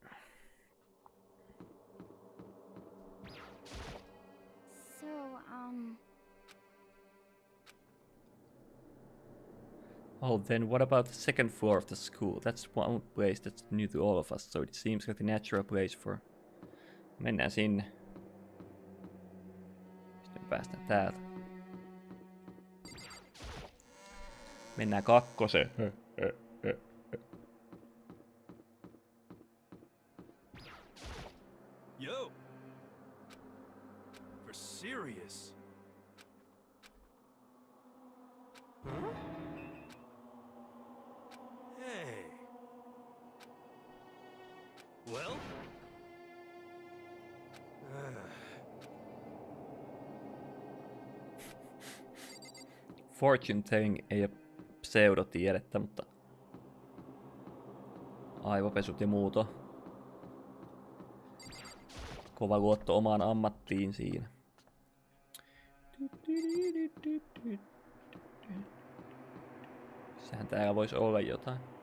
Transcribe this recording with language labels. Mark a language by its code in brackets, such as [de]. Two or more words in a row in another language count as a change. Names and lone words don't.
[en] So, Oh, then what about the second floor of the school? That's one place that's new to all of us, so it seems like the natural place for... [fi] Mennään sinne. Sitten päästään täältä. Mennään kakkoseen. [en] Yo! For serious? Huh? Hey. Well? Fortune telling [fi] ei ole pseudotiedettä, mutta aivopesut ja muuta. Kova luotto omaan ammattiin siinä. Sehän täällä voisi olla jotain.